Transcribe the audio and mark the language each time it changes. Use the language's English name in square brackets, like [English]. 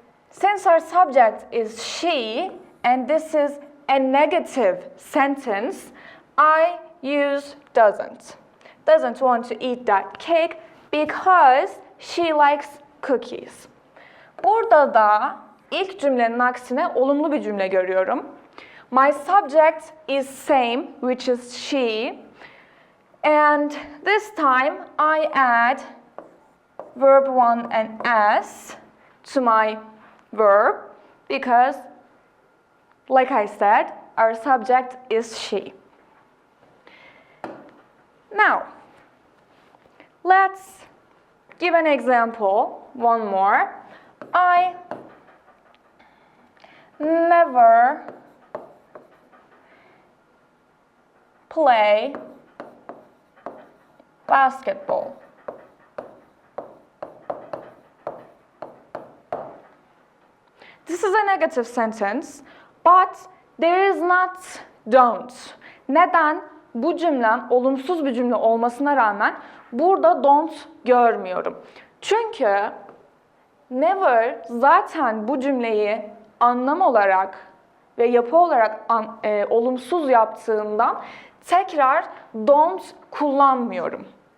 [English] Since our subject is she and this is a negative sentence, I use doesn't. Doesn't want to eat that cake because she likes cookies. [Turkish] Burada da ilk cümlenin aksine olumlu bir cümle görüyorum. [English] My subject is same, which is she. And this time I add verb 1 and s to my verb because, like I said, our subject is she. Now, let's give an example, one more. I never play basketball. This is a negative sentence, but there is not don't. [Turkish] Neden? Bu cümlem olumsuz bir cümle olmasına rağmen burada don't görmüyorum. Çünkü never zaten bu cümleyi anlam olarak ve yapı olarak olumsuz yaptığından tekrar don't kullanmıyorum.